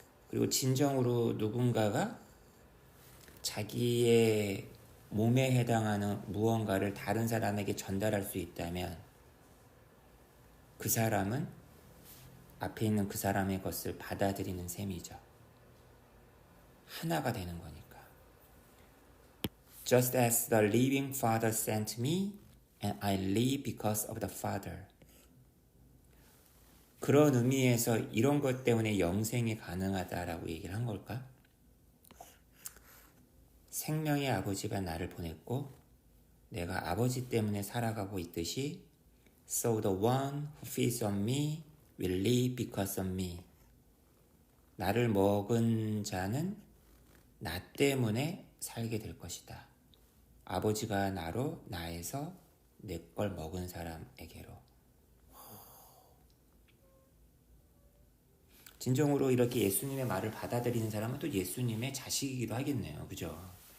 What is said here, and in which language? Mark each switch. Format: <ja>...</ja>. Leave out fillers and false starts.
<ko>그리고 진정으로 누군가가 자기의 몸에 해당하는 무언가를 다른 사람에게 전달할 수 있다면 그 사람은 앞에 있는 그 사람의 것을 받아들이는 셈이죠. 하나가 되는 거니까.</ko> <en>Just as the living Father sent me, and I live because of the Father.</en> <ko>그런 의미에서 이런 것 때문에 영생이 가능하다라고 얘기를 한 걸까? 생명의 아버지가 나를 보냈고 내가 아버지 때문에 살아가고 있듯이 So the one who feeds on me will live because of me. 나를 먹은 자는 나 때문에 살게 될 것이다. 아버지가 나로 나에서 내 걸 먹은 사람에게로. 진정으로 이렇게 예수님의 말을 받아들이는 사람은 또 예수님의 자식이기도 하겠네요. 그죠?</ko>